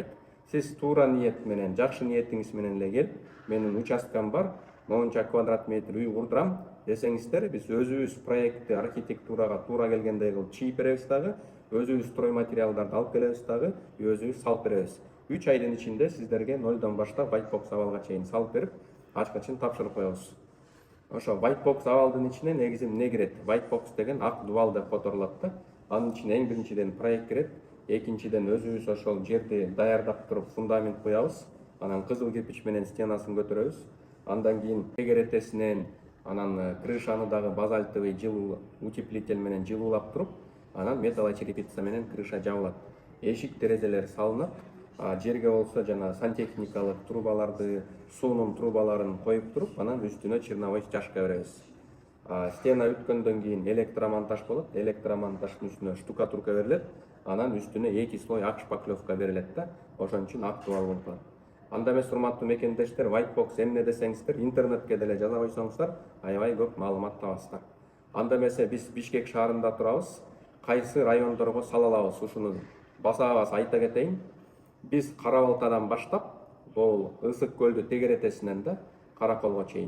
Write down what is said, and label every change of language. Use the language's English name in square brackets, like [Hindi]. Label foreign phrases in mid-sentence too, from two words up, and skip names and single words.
[Kyrgyz] Сиз туура ниет менен, жакшы ниетиңиз менен эле келип, менин участкам бар, моунча квадрат метр үй курдурам десеңиздер, биз өзүбүз проектти архитектурага туура келгендей кылып чийип беребиз дагы, өзүбүз строй материалдарды алып келебиз дагы, өзүбүз салып беребиз. 3 айдын ичинде сиздерге нолдон баштап [English] white box [Kyrgyz] абалга чейин салып берип, ачкычын тапшырып коебуз. Ошо [English] white box [Kyrgyz] абалдын ичине негизи эмне кирет? [English] White box [Kyrgyz] деген ак дубал деп которулат да. Анын ичине эң биринчиден проект кирет, экинчиден өзүбүз ошол жерди даярдап туруп фундамент коебуз, анан кызыл кирпич менен стенасын көтөрөбүз, андан кийин тегеретесинен, анан крышаны дагы базальтовый жылуу утеплитель менен жылуулап туруп, анан металлочерепица менен крыша жабылат. Эшик терезелер салынат, жерге болсо жана сантехникалык трубаларды, суунун трубаларын коюп туруп, анан үстүнө черновой чашка беребиз. Стена өткөндөн кийин электромонтаж болот. Электромонтаждын үстүнө штукатурка берилет. Анан үстүнө 2 слой ак шпаклевка берилет да. Ошон үчүн актуал болуп калат. Анда эмес, урматтуу мекендештер, [English] white box [Kyrgyz] эмне десеңиздер, интернетке деле жаза койсоңуздар, аябай көп маалымат табасыздар. Анда эмесе биз Бишкек шаарында турабыз. Кайсы райондорго сала алабыз, ушуну баса-баса айта кетейин. Биз Кара Балтадан баштап, бул Ысык көлдү тегеретесинен да Караколго чейин.